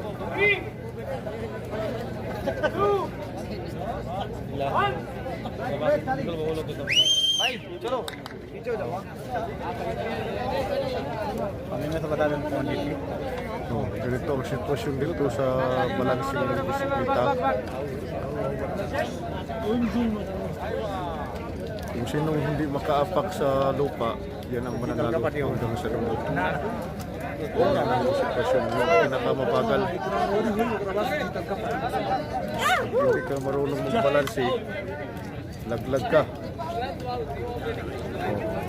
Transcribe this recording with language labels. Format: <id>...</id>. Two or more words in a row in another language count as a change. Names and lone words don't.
<hi>भाई चलो पीछे हो जाओ हमें तो बता दें</hi> <tl>Oh, ganito ang sitwasyon dito sa balansing ng bisikleta. Kung sinong hindi makaapak sa lupa, yan ang mananalo hanggang sa dulo. Yan ang sitwasyon ng pinakamabagal. Hindi ka marunong magbalansi, laglag ka. Oh.</tl>